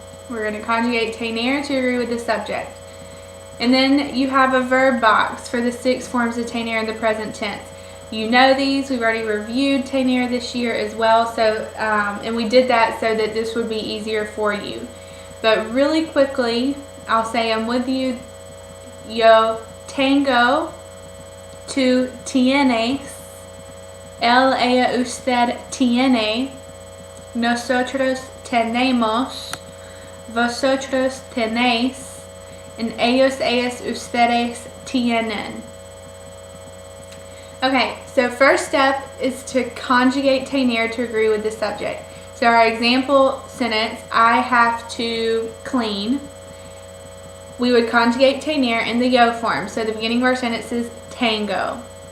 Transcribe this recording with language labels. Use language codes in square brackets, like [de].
[en] We're going to conjugate tener to agree with the subject. And then you have a verb box for the 6 forms of tener in the present tense. You know these. We've already reviewed tener this year as well. So, and we did that so that this would be easier for you. But really quickly, I'll say them with you. [es] Yo tengo, tú tienes, él, ella, usted tiene, nosotros tenemos, vosotros tenéis, and ellos, ellas, ustedes tienen. [en] Okay, so first step is to conjugate tener to agree with the subject. So our example sentence, I have to clean. We would conjugate tener in the yo form. So the beginning of our sentence is tengo.